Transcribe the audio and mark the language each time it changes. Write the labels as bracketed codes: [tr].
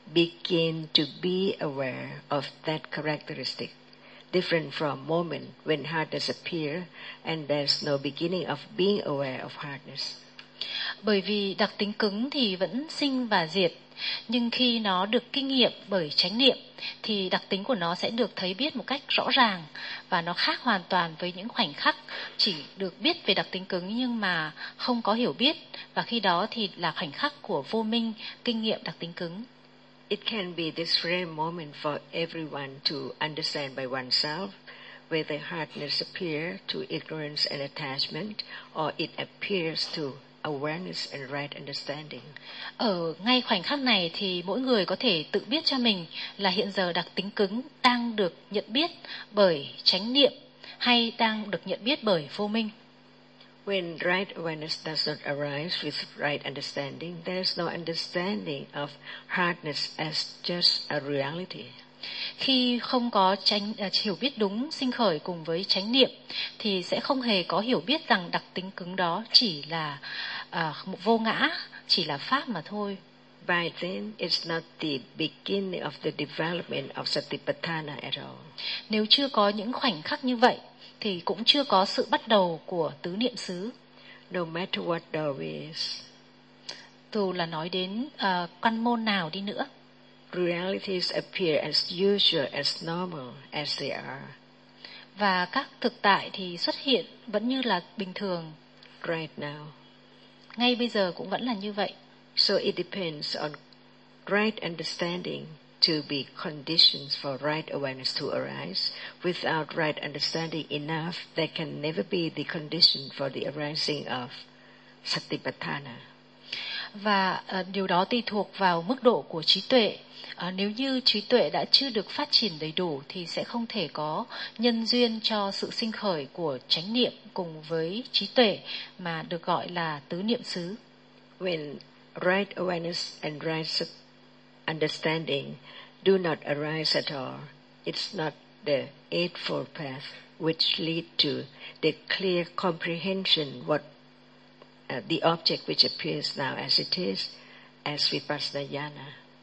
[en] Begin to be aware of that characteristic, different from moment when hardness appears and there's no beginning of being aware of hardness. [vi] Bởi vì đặc tính cứng thì vẫn sinh và diệt, nhưng khi nó được kinh nghiệm bởi chánh niệm thì đặc tính của nó sẽ được thấy biết một cách rõ ràng và nó khác hoàn toàn với những khoảnh khắc chỉ được biết về đặc tính cứng nhưng mà không có hiểu biết, và khi đó thì là khoảnh khắc của vô minh kinh nghiệm đặc tính cứng. [en] It can be this rare moment for everyone to understand by oneself whether hardness appears to ignorance and attachment or it appears to awareness and right understanding. [vi] Ở ngay khoảnh khắc này thì mỗi người có thể tự biết cho mình là hiện giờ đặc tính cứng đang được nhận biết bởi chánh niệm hay đang được nhận biết bởi vô minh. [en] When right awareness does not arise with right understanding, there is no understanding of hardness as just a reality. [vi] Khi không có hiểu biết đúng sinh khởi cùng với chánh niệm thì sẽ không hề có hiểu biết rằng đặc tính cứng đó chỉ là vô ngã, chỉ là pháp mà thôi. [en] By then, it's not the beginning of the development of satipatthana at all. [vi] Nếu chưa có những khoảnh khắc như vậy thì cũng chưa có sự bắt đầu của tứ niệm xứ. [en] No matter what there is, [vi] dù là nói đến quan môn nào đi nữa, [en] realities appear as usual, as normal as they are. [vi] Và các thực tại thì xuất hiện vẫn như là bình thường. [en] Right now. [vi] Ngay bây giờ cũng vẫn là như vậy. [en] So it depends on right understanding to be conditions for right awareness to arise. Without right understanding enough, there can never be the condition for the arising of satipatthana. [vi] Và điều đó tùy thuộc vào mức độ của trí tuệ. Nếu như trí tuệ đã chưa được phát triển đầy đủ thì sẽ không thể có nhân duyên cho sự sinh khởi của chánh niệm cùng với trí tuệ mà được gọi là tứ niệm xứ. [en] When right awareness and right understanding do not arise at all, it's not the eightfold path which lead to the clear comprehension what the object which appears now as it is as vipassana jnana.